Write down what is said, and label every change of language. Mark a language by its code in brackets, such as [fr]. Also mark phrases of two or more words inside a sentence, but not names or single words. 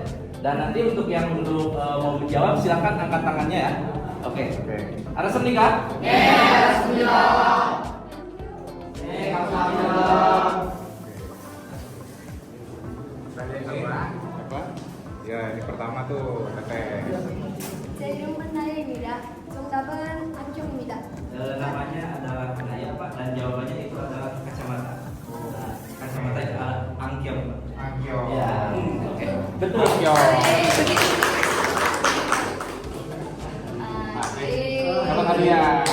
[id] Dan nanti untuk yang mau menjawab silakan angkat tangannya ya. Oke. Ada sertifikat? Apa? Ya, ini pertama tuh teteh. [ko] 제 이름은 나예입니다. 정답은 안경입니다. [id] Namanya adalah Naya Pak dan jawabannya itu adalah kacamata. Nah, kacamata itu angkiong. Angkyo. Ya. Oke. Betul. Angkyo. Selamat hadiah.